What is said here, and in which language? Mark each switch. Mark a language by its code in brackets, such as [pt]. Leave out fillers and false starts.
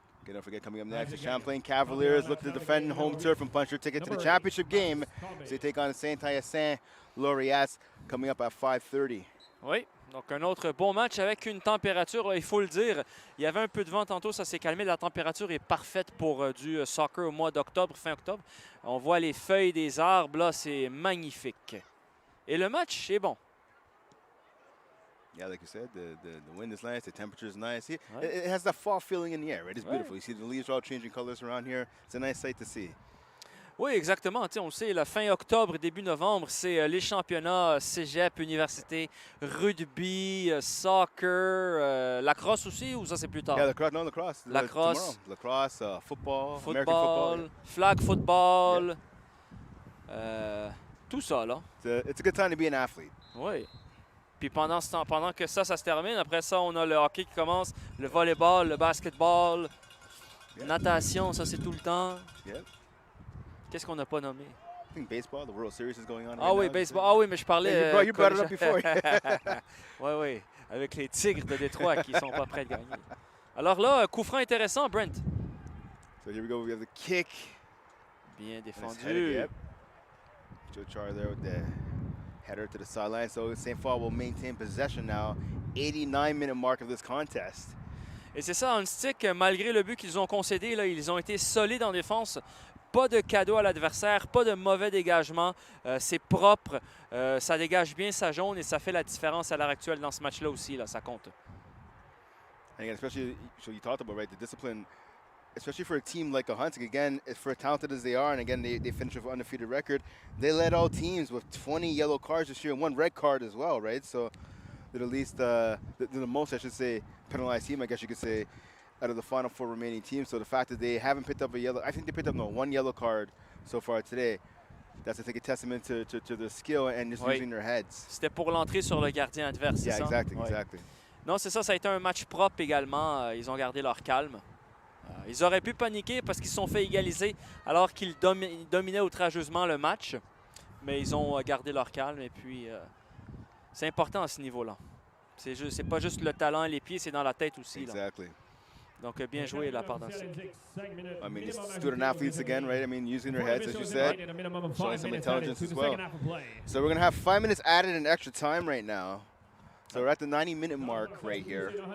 [en] Okay, don't forget, coming up next, the Champlain Cavaliers look to defend home turf and punch their ticket to the championship game. So they take on Saint-Hyacinthe Laureats coming up at 5:30. [fr] Oui, donc un autre bon match avec une température, il faut le dire. Il y avait un peu de vent tantôt, ça s'est calmé. La température est parfaite pour du soccer au mois d'octobre, fin octobre. On voit les feuilles des arbres, là, c'est magnifique. Et le match est bon. [en] Yeah, like you said, the wind is nice, the temperature is nice. It has that fall feeling in the air, right? It's beautiful. You see the leaves all changing colors around here. It's a nice sight to see. [fr] Oui, exactement. On le sait, la fin octobre, début novembre, c'est les championnats cégep, université, rugby, soccer, lacrosse aussi, ou ça c'est plus tard? [en] Yeah, lacrosse. Lacrosse. Lacrosse, football, football, American football. Flag football. [fr] Tout ça, là. [en] It's a good time to be an athlete. [fr] Oui. Puis pendant que ça se termine, après ça, on a le hockey qui commence, le volleyball, le basketball, natation, ça c'est tout le temps. [en] Yeah. [fr] Qu'est-ce qu'on n'a pas nommé? [en] I think baseball, the World Series is going on. [fr] Ah oui, baseball. Ah oui, mais je parlais. [en] You brought it up before. [fr] Oui, avec les Tigres de Détroit qui sont pas prêts de gagner. Alors là, coup franc intéressant, Brent. [en] So here we go. We have the kick. [fr] Bien défendu. [en] Yep. Joe Char there with the header to the sideline. So Sainte Foy will maintain possession now. 89-minute mark of this contest. [fr] Et c'est ça, Ahuntsic, malgré le but qu'ils ont concédé, là, ils ont été solides en défense. Pas de cadeau à l'adversaire, pas de mauvais dégagement. C'est propre, ça dégage bien sa jaune et ça fait la différence à l'heure actuelle dans ce match-là aussi. Là, ça compte. [en] And again, especially, so you talked about, right, the discipline, especially for a team like Ahuntsic, again, for as talented as they are, and again, they finished with an undefeated record, they led all teams with 20 yellow cards this year and 1 red card as well, right? So they're at least the most, I should say, penalized team, I guess you could say, out of the final 4 remaining teams. So the fact that they haven't picked up a yellow, I think they picked up 1 yellow card so far today. That's, I think, a testament to their skill and just using their heads. [fr] C'était pour l'entrée sur le gardien adverse, c'est ça? [en] Exactly, exactly. [fr] Non, c'est ça, ça a été un match propre également. Ils ont gardé leur calme. Ils auraient pu paniquer parce qu'ils se sont fait égaliser alors qu'ils dominaient outrageusement le match. Mais ils ont gardé leur calme et puis c'est important à ce niveau-là. C'est pas juste le talent et les pieds, c'est dans la tête aussi. [en] Exactly. [fr] Là. Donc, bien joué de la part d'Ahuntsic. [en] I mean, student athletes again, right? I mean, using their heads, as you said, showing some intelligence as well. So we're going to have 5 minutes added in extra time right now. So we're at the 90-minute mark right here.